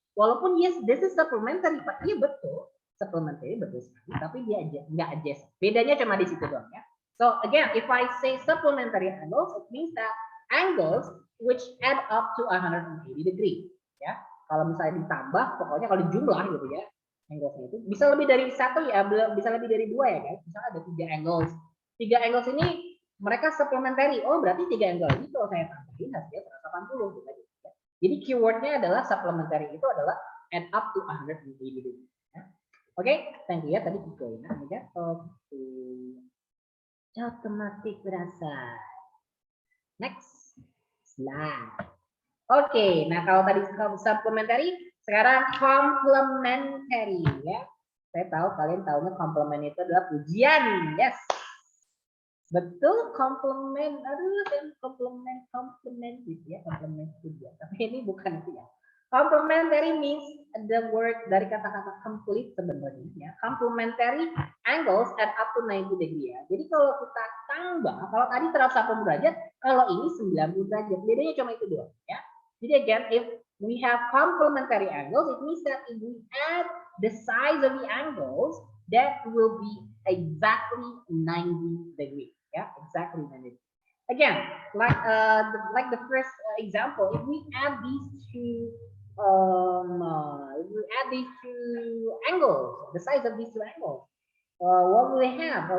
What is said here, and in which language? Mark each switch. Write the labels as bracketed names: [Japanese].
[Indonesian] Walaupun [English] yes, this is supplementary, [Indonesian] Pak. Iya betul. Supplementary betul sekali, tapi dia enggak adjacent. Bedanya cuma di situ doang ya. [English] So again, if I say supplementary angles, it means that angles which add up to 180 degree. [Indonesian] Ya, kalau misalnya ditambah, pokoknya kalau dijumlah gitu ya, anglesnya itu bisa lebih dari satu ya, bisa lebih dari dua ya kan. Misalnya ada 3 angles. 3 angles ini mereka supplementary. Oh berarti 3 angle ini kalau saya tambahin hasilnya 180 gitu ya. Jadi keywordnya adalah supplementary itu adalah [English] add up to 180 degree. [Indonesian] Ya. Oke, thank you ya tadi Kiko ya. Oke. Otomatis berasa. Next slide. Oke, nah kalau tadi supplementary, sekarang complementary ya. Saya tahu kalian tahunya complement itu adalah pujian, yes. Betul, complement. Aduh, complement gitu ya, complement juga. Tapi ini bukan itu ya. [English] Complementary means the word [Indonesian] dari kata-kata complete sebenarnya ya. [English] Complementary angles add up to 90 degree ya. [Indonesian] Jadi kalau kita tambah, kalau tadi 180 derajat, kalau ini 90 derajat. Bedanya cuma itu doang ya. [English] Jadi again, if we have complementary angles, it means that if we add the size of the angles, that will be exactly 90 degree. Yeah, exactly 90 degree. Again, like the first example, if we add these two if we add these two angles, the size of these two angles, what will we have?